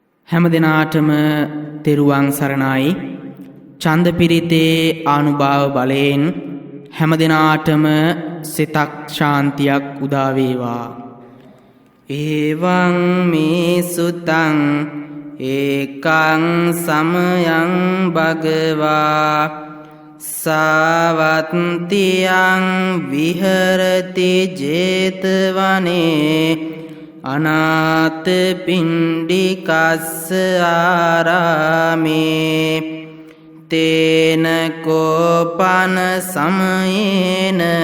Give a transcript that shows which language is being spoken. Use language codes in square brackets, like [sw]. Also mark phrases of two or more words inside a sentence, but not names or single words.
[si] හැම දිනාටම තෙරුවන් සරණයි. ඡන්ද පිරිතේ ආනුභාව බලයෙන් හැම දිනාටම සිතක් ශාන්තියක් උදා වේවා. [pi] එවං මේ සුතං ඒකං සමයං භගවා සාවත්තියං විහෙරති 제තවනේ අනාථ පිණ්ඩිකස්ස ආරාමේ තේන කෝපන සමයේන